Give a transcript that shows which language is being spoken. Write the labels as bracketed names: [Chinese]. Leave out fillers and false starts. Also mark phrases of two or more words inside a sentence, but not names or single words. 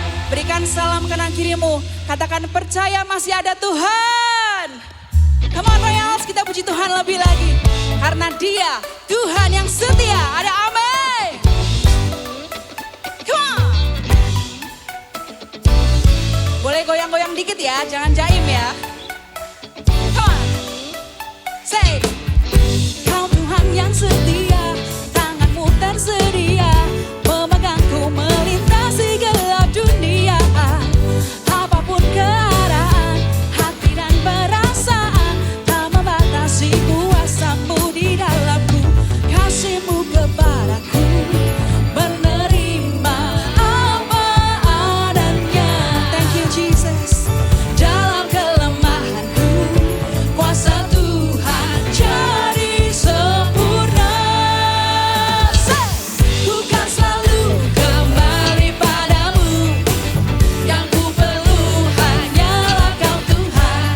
[Indonesian] Berikan salam kanan kirimu. Katakan percaya masih ada Tuhan. [English] Come on Royals, [Indonesian] kita puji Tuhan lebih lagi. Karena Dia Tuhan yang setia. Ada amin. [English] Come on. [Indonesian] Boleh goyang-goyang dikit ya, jangan jaim ya. [English] Come on. Say. [Indonesian] Kau Tuhan yang setia, tanganmu tersedia, memegangku melintasi gelap dunia. Apapun keadaan, hati dan perasaan, tak membatasi kuasamu di dalamku. Kasihmu kepadaku, menerima apa adanya. [English] Thank you Jesus. [Indonesian] Dalam kelemahanku, kuasa Tuhan jadi sempurna. Say, ku kan selalu kembali padamu. Yang ku perlu hanyalah Kau Tuhan.